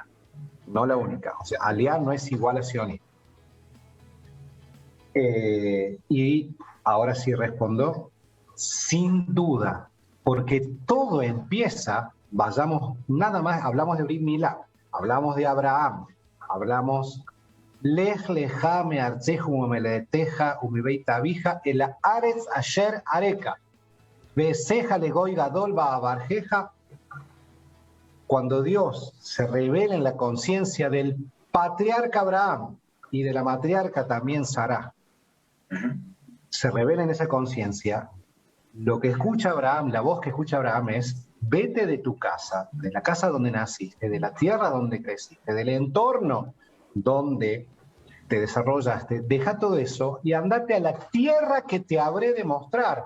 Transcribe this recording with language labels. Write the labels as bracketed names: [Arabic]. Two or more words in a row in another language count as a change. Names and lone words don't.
[Spanish] O sea, aliá no es igual a sionismo. Y ahora sí respondo, sin duda, porque todo empieza, nada más, hablamos de [Hebrew] ברית מילה, [Spanish] hablamos de Abraham, hablamos [Hebrew] לך לך מארצך וממולדתך ומבית אביך אל הארץ אשר אראך ואעשך לגוי גדול ואברכך [Spanish] cuando Dios se revela en la conciencia del patriarca Abraham y de la matriarca también Sará, se revela en esa conciencia, lo que escucha Abraham, la voz que escucha Abraham es: vete de tu casa, de la casa donde naciste, de la tierra donde creciste, del entorno donde te desarrollaste, deja todo eso y andate a la tierra que te habré de mostrar.